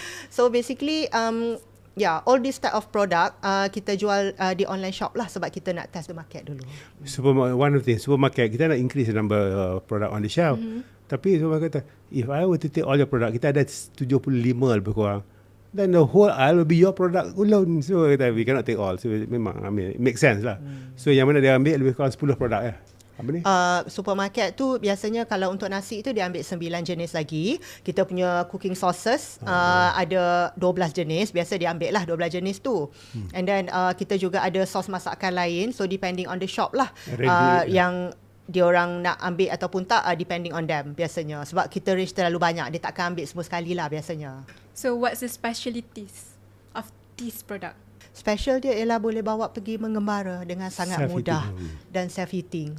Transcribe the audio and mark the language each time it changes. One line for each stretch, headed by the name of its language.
English: So basically all this type of product
Malay: kita jual di
English: online shop lah sebab kita nak test the market dulu. One of the supermarket
Malay: kita nak
English: increase the number of product on the shelf.
Malay: Tapi supermarket kata,
English: if I were to take all your product,
Malay: kita ada 75 lebih kurang.
English: Then the whole aisle will be your product alone. So we cannot take all. So memang it makes sense lah.
Malay: So yang mana dia ambil lebih kurang 10 produk ya. Apa ni? Supermarket tu biasanya kalau untuk nasi tu dia ambil 9 jenis lagi. Kita punya cooking sauces ada 12 jenis. Biasa dia ambil lah 12 jenis tu. And then kita juga ada sos masakan lain. So
English: depending on the shop
Malay: lah. Yang dia orang nak ambil ataupun tak,
English: depending on them
Malay: biasanya. Sebab kita range terlalu banyak. Dia takkan ambil semua sekali lah biasanya.
English: So what's the specialities of this product?
Malay: Special dia ialah boleh bawa pergi mengembara dengan sangat mudah dan self-heating.